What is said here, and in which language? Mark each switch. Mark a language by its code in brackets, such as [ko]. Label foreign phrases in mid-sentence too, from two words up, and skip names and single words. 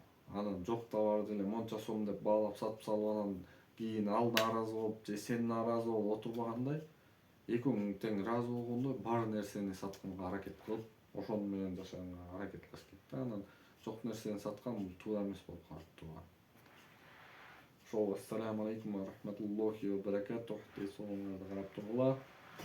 [ky] Анан жок товарды эле монча сом деп баалап сатып салып, анан кийин ал нааразы болуп, же сен нааразы болуп отурбагандай, экөөң тең ыраазы болгондой бар нерсени сатканга аракет кылып, ошону менен жашаганга аракет кылыш керек да. Анан жок нерсени саткан бул туура эмес болуп калат тууган. Ошол, [ar] السلام عليكم ورحمة الله وبركاته. [ky] Тез соңуңарды карап тургула.